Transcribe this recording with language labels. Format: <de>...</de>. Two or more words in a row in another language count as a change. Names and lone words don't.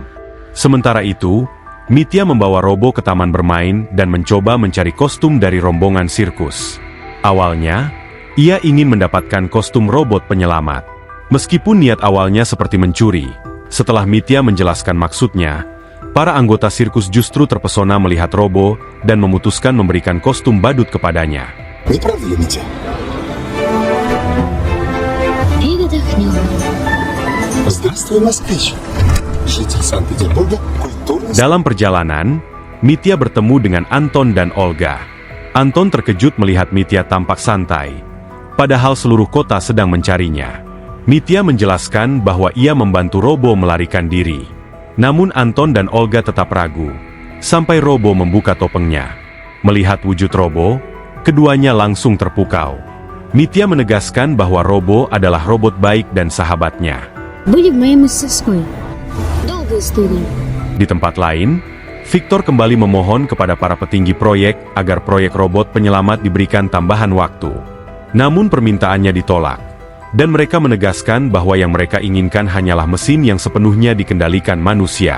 <id>Sementara itu, Mitya membawa Robo ke taman bermain dan mencoba mencari kostum dari rombongan sirkus. Awalnya, ia ingin mendapatkan kostum robot penyelamat. Meskipun niat awalnya seperti mencuri, setelah Mitya menjelaskan maksudnya, para anggota sirkus justru terpesona melihat Robo dan memutuskan memberikan kostum badut kepadanya.</id> <ru>Не правда ли, Митя? Здравствуй, москвич. Житель Санкт-Петербурга, культурный...</ru> <id>Dalam perjalanan, Mitya bertemu dengan Anton dan Olga. Anton terkejut melihat Mitya tampak santai, padahal seluruh kota sedang mencarinya. Mitya menjelaskan bahwa ia membantu Robo melarikan diri. Namun Anton dan Olga tetap ragu, sampai Robo membuka topengnya. Melihat wujud Robo, keduanya langsung terpukau. Mitya menegaskan bahwa Robo adalah robot baik dan sahabatnya.</id> <ru>Были в моей мастерской. Долгая история.</ru> <id>Di tempat lain, Victor kembali memohon kepada para petinggi proyek agar proyek robot penyelamat diberikan tambahan waktu. Namun permintaannya ditolak, dan mereka menegaskan bahwa yang mereka inginkan hanyalah mesin yang sepenuhnya dikendalikan manusia.</id>